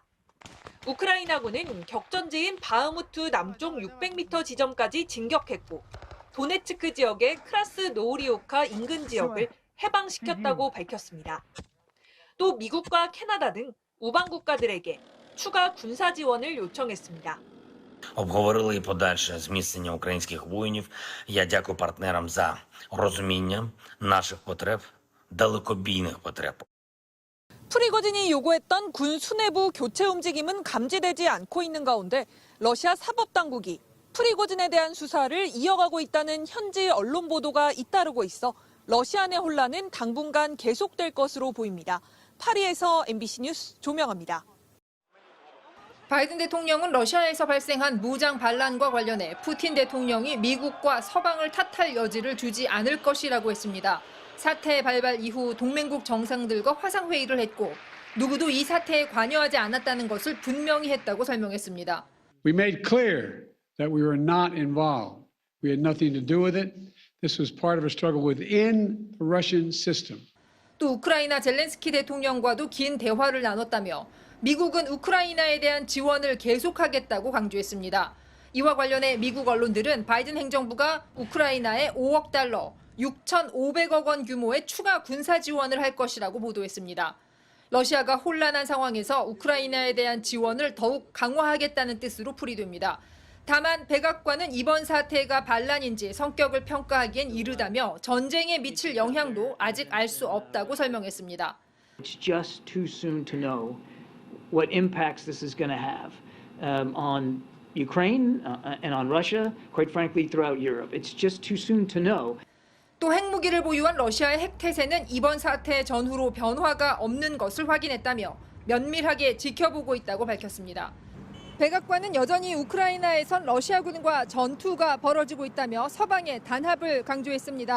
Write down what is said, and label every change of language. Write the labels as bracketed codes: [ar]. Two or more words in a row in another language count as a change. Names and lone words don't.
[ko] 우크라이나군은 격전지인 바흐무트 남쪽 600m 지점까지 진격했고 도네츠크 지역의 크라스노우리오카 인근 지역을 해방시켰다고 밝혔습니다. 또 미국과 캐나다 등 우방 국가들에게 추가 군사 지원을 요청했습니다. [uk] Обговорили і подальше зміцнення українських воїнів. Я дякую партнерам за розуміння наших потреб, далекобійних потреб. [ko] 프리고진이 요구했던 군 수뇌부 교체 움직임은 감지되지 않고 있는 가운데 러시아 사법당국이 프리고진에 대한 수사를 이어가고 있다는 현지 언론 보도가 잇따르고 있어 러시아 내 혼란은 당분간 계속될 것으로 보입니다. 파리에서 MBC 뉴스 조명합니다. 바이든 대통령은 러시아에서 발생한 무장 반란과 관련해 푸틴 대통령이 미국과 서방을 탓할 여지를 주지 않을 것이라고 했습니다. 사태 발발 이후 동맹국 정상들과 화상회의를 했고 누구도 이 사태에 관여하지 않았다는 것을 분명히 했다고 설명했습니다. [en] We made clear that we were not involved. We had nothing to do with it. This was part of a struggle within the Russian system. [ko] 또 우크라이나 젤렌스키 대통령과도 긴 대화를 나눴다며 미국은 우크라이나에 대한 지원을 계속하겠다고 강조했습니다. 이와 관련해 미국 언론들은 바이든 행정부가 우크라이나에 5억 달러, 6,500억 원 규모의 추가 군사 지원을 할 것이라고 보도했습니다. 러시아가 혼란한 상황에서 우크라이나에 대한 지원을 더욱 강화하겠다는 뜻으로 풀이됩니다. 다만 백악관은 이번 사태가 반란인지 성격을 평가하기엔 이르다며 전쟁에 미칠 영향도 아직 알 수 없다고 설명했습니다. [en] It's just too soon to know what impacts this is going to have on Ukraine and on Russia, quite frankly, throughout Europe. It's just too soon to know. [ko] 또 핵무기를 보유한 러시아의 핵태세는 이번 사태 전후로 변화가 없는 것을 확인했다며 면밀하게 지켜보고 있다고 밝혔습니다. 백악관은 여전히 우크라이나에선 러시아군과 전투가 벌어지고 있다며 서방의 단합을 강조했습니다.